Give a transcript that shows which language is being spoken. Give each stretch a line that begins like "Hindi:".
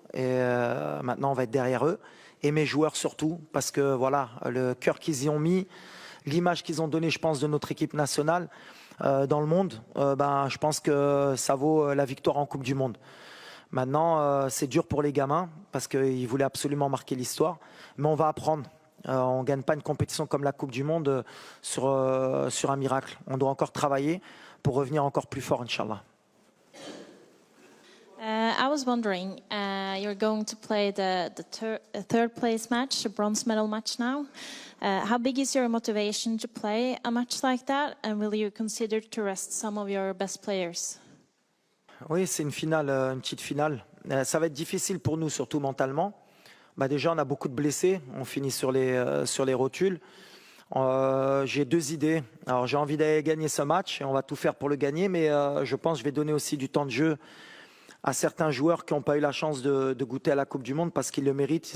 French: Et maintenant, on va être derrière eux. Et mes joueurs surtout, parce que voilà, le cœur qu'ils y ont mis, l'image qu'ils ont donnée, je pense, de notre équipe nationale dans le monde, je pense que ça vaut la victoire en Coupe du Monde. Maintenant, c'est dur pour les gamins parce qu'ils voulaient absolument marquer l'histoire, mais on va apprendre. On ne gagne pas une compétition comme la Coupe du Monde sur un miracle. On doit encore travailler pour revenir encore plus fort, Inch'Allah.
English: I was wondering, you're going to play the third place match, a bronze medal match now. How big is your motivation to play a match like that, and will you consider to rest some of your best players?
French: Oui, c'est une finale, une petite finale. Ça va être difficile pour nous, surtout mentalement. Déjà, on a beaucoup de blessés. On finit sur les rotules. J'ai deux idées. Alors, j'ai envie d'aller gagner ce match et on va tout faire pour le gagner. Mais je pense que je vais donner aussi du temps de jeu à certains joueurs qui n'ont pas eu la chance de goûter à la Coupe du Monde parce qu'ils le méritent.